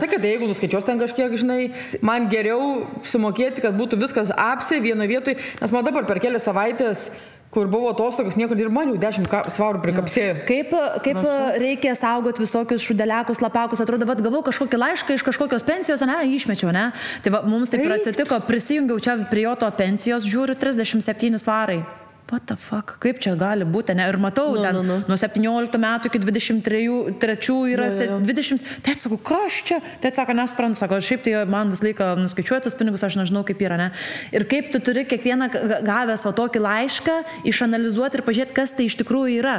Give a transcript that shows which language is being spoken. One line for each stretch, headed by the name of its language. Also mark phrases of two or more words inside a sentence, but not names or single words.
Lithuanian: Tai kad jeigu nuskaičios ten kažkiek, žinai, man geriau sumokėti, kad būtų viskas apsė vienoje vietoje, nes man dabar per kelias savaitės kur buvo atostogos, nieko ir man jau 10 svarų prikapsėjo. Kaip reikia saugoti visokius šudeliakus, lapakus, atrodo, vat gavau kažkokį laišką iš kažkokios pensijos, ne, išmečiau, ne? Tai va, mums taip ir atsitiko, prisijungiau čia prie jo to pensijos, žiūriu 37 svarai.
English: What the fuck,
Lithuanian: kaip čia gali būti, ne? Ir matau, nuo 17 metų iki 23 yra 20. Tai sakau, kas čia? Tai sako, nesprantu, sako, šiaip tai man vis laiką nuskaičiuoja tos pinigus, aš nežinau, kaip yra, ne? Ir kaip tu turi kiekvieną gavęs va tokį laišką išanalizuoti ir pažiūrėti, kas tai iš tikrųjų yra.